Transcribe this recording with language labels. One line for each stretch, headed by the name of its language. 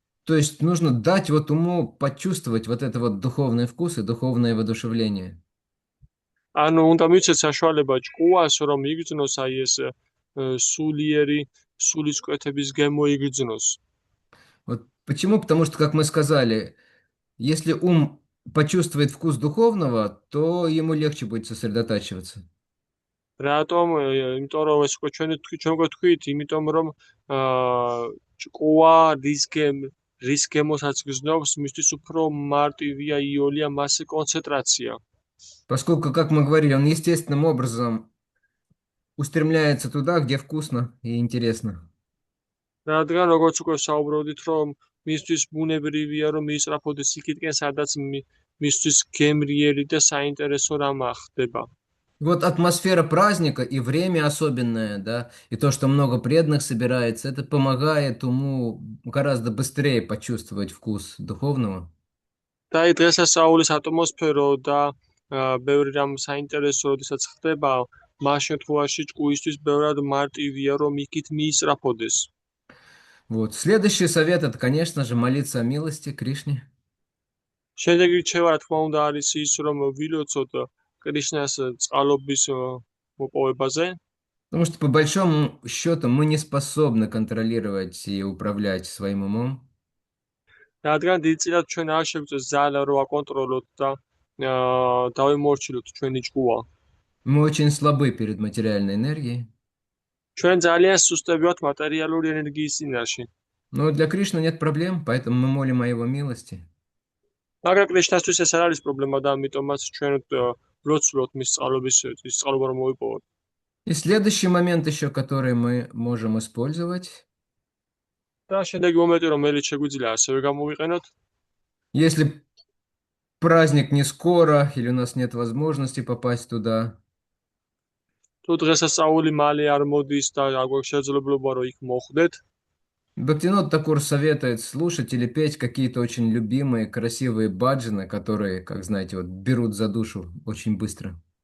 Russian: То есть нужно дать вот уму почувствовать вот это вот духовный вкус и духовное воодушевление.
Georgian: ანუ უნდა მივცეთ საშუალება ჭკუას, რომ იგრძნოს აი ეს სულიერი სულის კვეთების გემო იგრძნოს.
Russian: Вот почему? Потому что, как мы сказали, если ум почувствует вкус духовного, то ему легче будет сосредотачиваться.
Georgian: რატომ? იმიტომ რომ ეს უკვე ჩვენ გვეთქვით, იმიტომ რომ ჭკუა რის გემოსაც გრძნობს, მისთვის უფრო მარტივია იოლია მასე კონცენტრაცია.
Russian: Поскольку, как мы говорили, он естественным образом устремляется туда, где вкусно и интересно.
Georgian: რადგან როგორც უკვე საუბრობდით, რომ მისთვის ბუნებრივია რომ მიისწრაფოდეს იქითკენ, სადაც მისთვის გემრიელი და საინტერესო რამ ხდება.
Russian: Вот атмосфера праздника и время особенное, да, и то, что много преданных собирается, это помогает уму гораздо быстрее почувствовать вкус духовного.
Georgian: და აი დღესასწაულის ატმოსფერო და ბევრი რამ საინტერესო როდესაც ხდება, მას შემთხვევაში ჭკუისთვის ბევრად მარტივია რომ იქით მიისწრაფოდეს.
Russian: Вот. Следующий совет – это, конечно же, молиться о милости Кришне.
Georgian: შემდეგი რჩევა, რა თქმა უნდა, არის ის, რომ ვილოცოთ კრიშნას წყალობის მოპოვებაზე.
Russian: Потому что, по большому счету, мы не способны контролировать и управлять своим умом.
Georgian: რადგან დიდწილად ჩვენ არ შეგვიძლია ძალა რო აკონტროლოთ და დავიმორჩილოთ ჩვენი ჭკუა.
Russian: Мы очень слабы перед материальной энергией.
Georgian: ჩვენ ძალიან სუსტები ვართ მატერიალური ენერგიის წინაშე.
Russian: Но для Кришны нет проблем, поэтому мы молим о его милости.
Georgian: მაგრამ კრიშნასთვის ეს არ არის პრობლემა და ამიტომაც ჩვენ ვლოცვლოთ მის წყალობა რომ მოვიპოვოთ.
Russian: И следующий момент еще, который мы можем использовать.
Georgian: და შემდეგი მომენტი, რომელიც შეგვიძლია ასევე გამოვიყენოთ,
Russian: Если праздник не скоро или у нас нет возможности попасть туда,
Georgian: თუ დღესასწაული მალე არ მოდის და არ გვაქვს შესაძლებლობა რომ იქ მოხვდეთ,
Russian: Бхактивинод Такур советует слушать или петь какие-то очень любимые, красивые баджаны, которые, как знаете, вот берут за душу очень быстро.